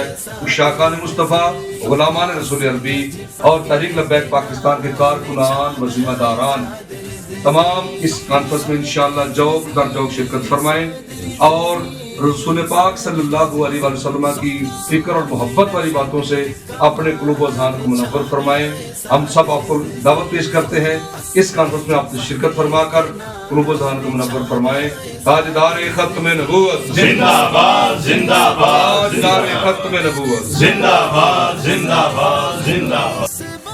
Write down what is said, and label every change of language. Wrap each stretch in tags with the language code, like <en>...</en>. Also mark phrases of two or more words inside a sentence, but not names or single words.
<ur>مشتاقان مصطفیٰ، غلامان رسول عربی اور تحریک لبیک پاکستان کے کارکنان و ذمہ داران تمام اس کانفرنس میں</ur> <ar>انشاءاللہ</ar> <ur>جوق در جوق شرکت فرمائیں اور رسول پاک</ur> <ar>صلی اللہ علیہ وسلم</ar> <ur>کی فکر اور محبت والی باتوں سے اپنے قلوب و اذہان کو منور فرمائیں. ہم سب آپ کو دعوت پیش کرتے ہیں اس کانفرنس میں آپ شرکت فرما کر قلوب و اذہان کو منور فرمائیں. تاجدار ختم نبوت زندہ باد زندہ باد تاجدار ختم نبوت زندہ باد زندہ باد زندہ باد.</ur>